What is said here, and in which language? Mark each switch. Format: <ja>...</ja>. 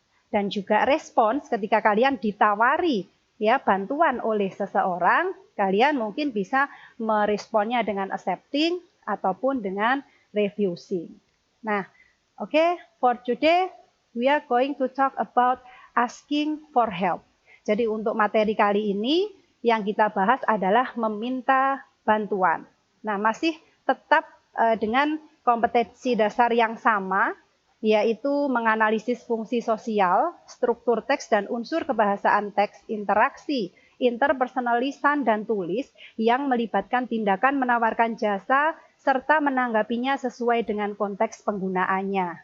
<id>Dan juga respons ketika kalian ditawari ya bantuan oleh seseorang, kalian mungkin bisa meresponnya dengan accepting ataupun dengan refusing.</id> <en>Nah, okay, for today we are going to talk about asking for help.</en> <id>Jadi untuk materi kali ini yang kita bahas adalah meminta bantuan. Nah, masih tetap dengan kompetensi dasar yang sama, yaitu menganalisis fungsi sosial, struktur teks dan unsur kebahasaan teks, interaksi, interpersonal lisan dan tulis yang melibatkan tindakan menawarkan jasa serta menanggapinya sesuai dengan konteks penggunaannya.</id>